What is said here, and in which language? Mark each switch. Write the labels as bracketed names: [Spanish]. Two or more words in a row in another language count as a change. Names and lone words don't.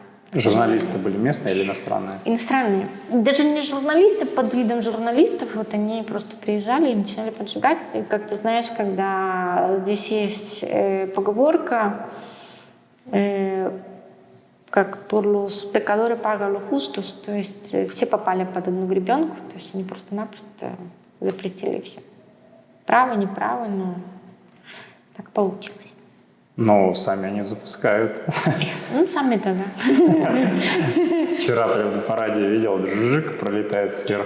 [Russian] Журналисты были местные или иностранные? Иностранные. Даже не журналисты, под видом журналистов, вот они просто приезжали и начинали поджигать. И как ты знаешь, когда здесь есть поговорка, как [Spanish] por los pecadores pagan los justos, [Russian] то есть все попали под одну гребенку, то есть они просто-напросто запретили все. Право, неправо, но так получилось. Ну, сами они запускают. Ну, сами-то, да. Вчера прям по радио видел, жик пролетает сверху.